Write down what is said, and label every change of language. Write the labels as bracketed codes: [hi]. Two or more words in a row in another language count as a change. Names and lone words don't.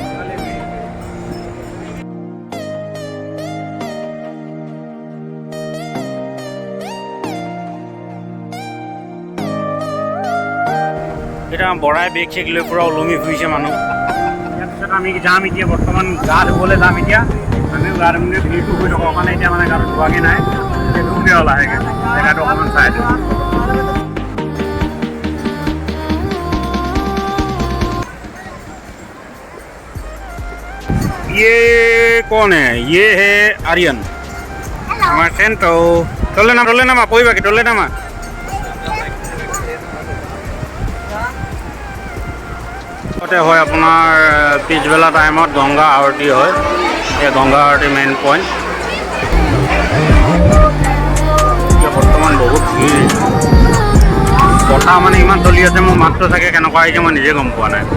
[as] এতিয়া বৰাই বেগ চেগ লৈ পূৰা ওলমি ফুৰিছে মানুহ। তাৰপিছত আমি যাম এতিয়া, বৰ্তমান গা ধুবলৈ যাম এতিয়া। আমিও গা ধুবলৈ ভিৰটো হৈ থকাৰ কাৰণে এতিয়া মানে গাটো ধোৱাগৈ নাই। ধুমগৈ আৰু লাহেকৈ, জেগাটো অকণমান চাই দিওঁ। [hi] ये कौन है? ये है आर्यन, हमारा सेंटर। टोले नामा कोई बाकी टोले नामा। [as] হয় আপোনাৰ পিছবেলা টাইমত গংগা আৰতি হয়। এই গংগা আৰতি [en] main point. [as] এতিয়া বৰ্তমান বহুত ভিৰ, বতাহ মানে ইমান চলি আছে, মোৰ মাতটো চাগে কেনেকুৱা আহিছে মই নিজে গম পোৱা নাই।